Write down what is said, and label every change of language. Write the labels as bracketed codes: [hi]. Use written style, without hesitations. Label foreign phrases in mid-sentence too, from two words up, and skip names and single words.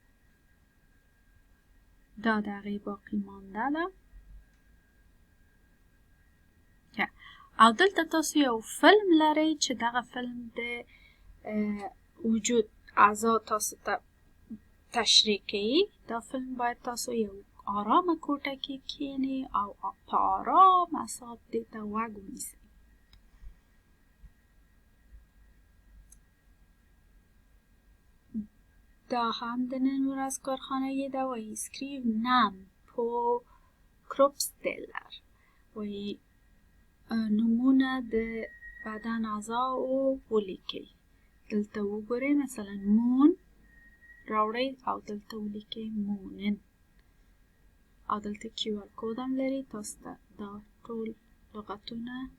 [ps] دا د هغې باقي مانده ده او دلته تاسو یو فلم لرئ چې دغه فلم د وجود اعضا تاسو ته تشریح کوي دا فلم باید تاسو یو آرامه کوټه کې کښېنئ او په آرام اعصاب دې ته غوږ ونیسئ دا هم د نن ورځ کارخانگی ده وایي [sv] skriv namn på kroppsdelar [ps] وایي نمونه د بدن اعضا ولیکئ دلته وګورئ مثلا مون راوړئ او دلته ولیکئ مونن او دلته QR کوډ هم لري تاسو ته دا ټول لغتونه